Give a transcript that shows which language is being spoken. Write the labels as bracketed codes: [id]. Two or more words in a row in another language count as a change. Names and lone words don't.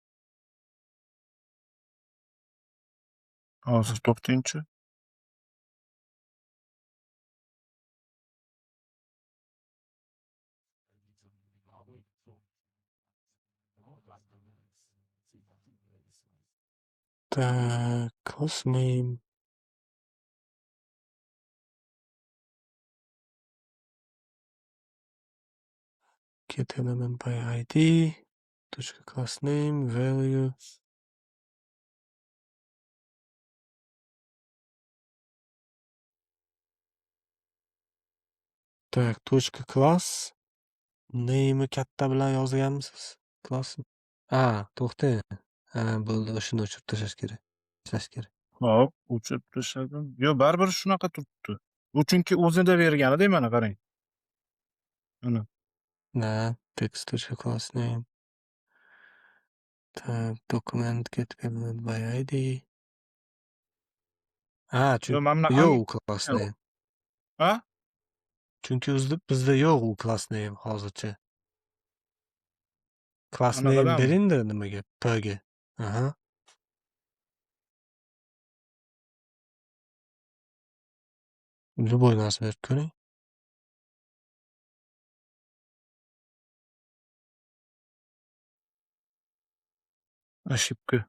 [uz] Hozir to'xtangchi. Tak, [en] class name. Get element by ID. Class name, value. Tak, class. [uz] Name'i katta bilan yozganmisiz? Class. To'xtang. Bo'ldi, shuni o'chirib tashlash kerak. Ishlash kerak. Hop, o'chirib tashladim. Yo, baribir shunaqa turibdi. U chunki o'zida berganida mana qarang. Mana. [en] Na, text class name. Tak, document get element by ID. [uz] Ha, Yo, mana yo'q bunaqangi [en] u class name. a? [uz] Chunki bizda yo'q u [en] class name [uz] hozircha. [en] Class name [uz] Anaqadami? beringda nimaga? Pga. Aha. Любой narsa berib ko'ring. Ошибка.